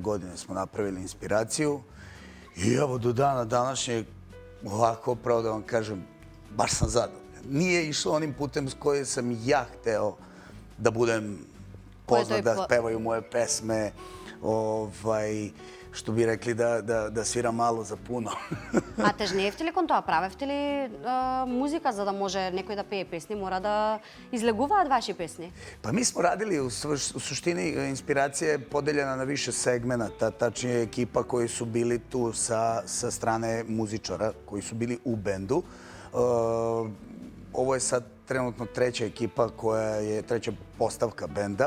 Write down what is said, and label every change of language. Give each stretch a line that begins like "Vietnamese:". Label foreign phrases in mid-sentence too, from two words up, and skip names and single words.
Serbian: godine smo napravili Inspiraciju i evo do dana današnjeg, ovako pravo da vam kažem, baš sam zadovoljan. Nije išlo onim putem s kojim sam ja hteo da budem poznat, da pevaju moje pesme, što bi rekli da sviram malo za puno.
Macedonian: А тежнеевте ли кон тоа? Правевте ли музика за да може некој да пее песни? Мора да излегуваат ваши песни?
Serbian: Pa mi smo radili, u suštini Inspiracija je podeljena na više segmenata, tačnije ekipa koji su bili tu sa strane muzičara, koji su bili u bendu. Ovo je sad trenutno treća ekipa koja je treća postavka benda.